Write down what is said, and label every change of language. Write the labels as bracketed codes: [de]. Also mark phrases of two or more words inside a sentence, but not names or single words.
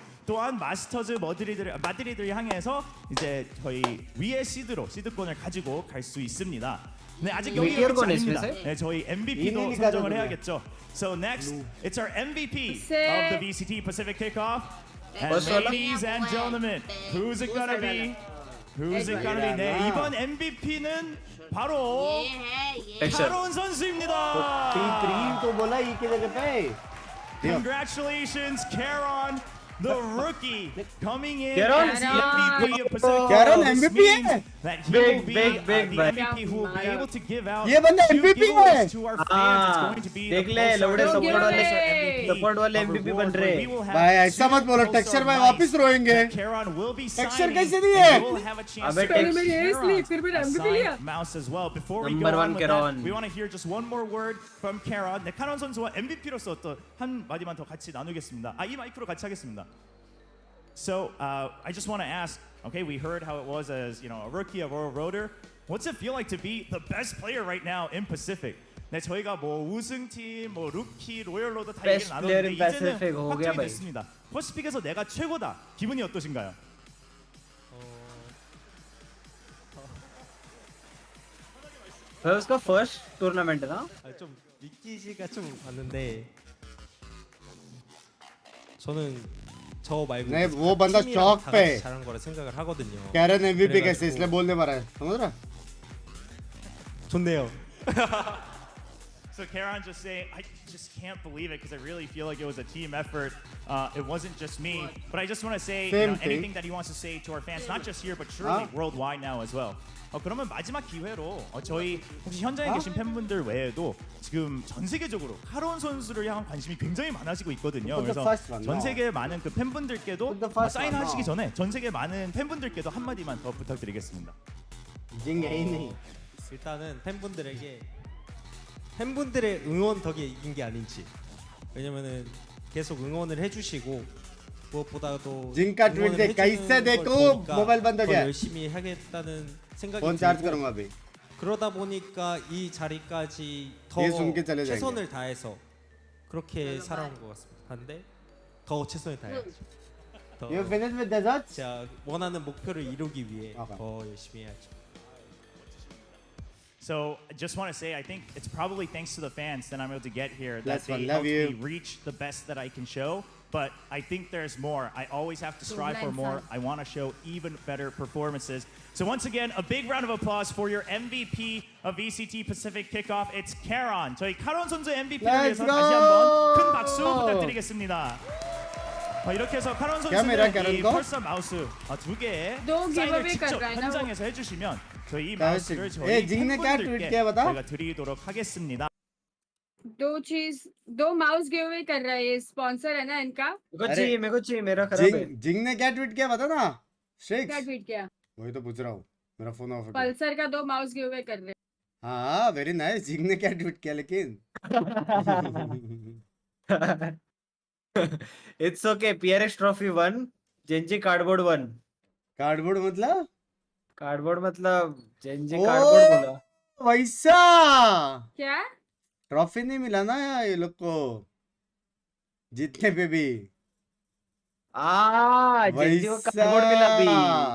[ko] 또한 마스터즈 마드리드를 향해서 이제 저희 위의 시드권을 가지고 갈 수 있습니다. 네, 아직 여기 끝이 아닙니다. 네, 저희 MVP도 선정을 해야겠죠. [en] So next, it's our MVP of the VCT Pacific Kickoff. And ladies and gentlemen, who's it gonna be? Who's it gonna be? [ko] 네, 이번 MVP는 바로 카론 선수입니다. [en] Congratulations, Karon, the rookie coming in as the MVP of Pacific. Karon MVP that he will be the MVP who will be able to give out 2 giveaways to our fans. It's going to be the [hi] सपोर्ट वाले MVP बन रहे भाई ऐसा मत बोलो टेक्सचर भाई वापस रोएंगे टेक्सचर कैसे दिए अबे टेक्सचर फिर भी MVP लिया [en] mouse as well. Before we go on with that, we want to hear just one more word from Karon. [ko] 네, 카론 선수와 MVP로서 또 한 마디만 더 같이 나누겠습니다. 이 마이크로 같이 하겠습니다. [en] So I just want to ask, okay, we heard how it was as, you know, a rookie of Royal Rotor. What's it feel like to be the best player right now in Pacific? [ko] 네, 저희가 뭐 우승팀, 뭐 루키, 로열 로더 다 얘기를 나눴는데 이제는 확정이 됐습니다. 퍼시픽에서 내가 최고다. 기분이 어떠신가요? [hi] उसका [en] first tournament [hi] है ना? [ko] 좀 믿기지가 좀 않는데 저는 저 말고 [hi] नहीं वो बंदा चौक पे [ko] 잘한 거라 생각을 하거든요. [hi] कैरन MVP कैसे इसलिए बोलने पा रहा है समझ रहा [ko] 좋네요. [en] So Karon just saying, I just can't believe it because I really feel like it was a team effort. It wasn't just me. But I just want to say, you know, anything that he wants to say to our fans, not just here, but surely worldwide now as well. [ko] 그러면 마지막 기회로 저희 혹시 현장에 계신 팬분들 외에도 지금 전 세계적으로 카론 선수를 향한 관심이 굉장히 많아지고 있거든요. 그래서 전 세계 많은 그 팬분들께도 사인하시기 전에 전 세계 많은 팬분들께도 한마디만 더 부탁드리겠습니다. 일단은 팬분들의 응원 덕에 이긴 게 아닌지. 왜냐면은 계속 응원을 해주시고 무엇보다도 [hi] जिनका ट्वीट देख कैसे देखो मोबाइल बंद हो गया [ko] 열심히 하겠다는 생각이 [en] phone charge [hi] करूंगा अभी [ko] 그러다 보니까 이 자리까지 더 최선을 다해서 그렇게 살아온 것 같습니다. 한데 더 최선을 다해야죠. [en] You finished with desserts? [ko] 제가 원하는 목표를 이루기 위해 더 열심히 해야죠. [en] So I just want to say, I think it's probably thanks to the fans that I'm able to get here that they love helped you. me reach the best that I can show. But I think there's more. I always have to strive for more. I want to show even better performances. So once again, a big round of applause for your MVP of VCT Pacific Kickoff. It's Karon. [ko] 저희 카론 선수 MVP를 위해서 다시 한번 큰 박수 부탁드리겠습니다. 이렇게 해서 카론 선수는 이 펄서 마우스 2개의 사인을 직접 현장에서 해주시면 저희 이 마우스를 저희 팬분들께 저희가 드리도록 하겠습니다. [hi] दो माउस [en] give away [hi] कर रहा है, ये स्पॉन्सर है ना इनका। मेरे को चाहिए, मेरा खराब है। जिंग ने क्या ट्वीट किया बता ना। क्या ट्वीट किया? वही तो पूछ रहा हूँ, मेरा [en] phone off [hi] है। पल्सर का 2 माउस [en] give away [hi] कर रहे हैं। हाँ [en] very nice. [hi] जिंग ने क्या ट्वीट किया लेकिन। [en] It's okay. PRX trophy 1, Gen.G cardboard 1. [hi] कार्डबोर्ड मतलब? कार्डबोर्ड मतलब Gen.G कार्डबोर्ड बोला। वैसा क्या? ट्रॉफी नहीं मिला ना ये लोग को जीतने पे भी। Gen.G को कार्डबोर्ड मिला भी।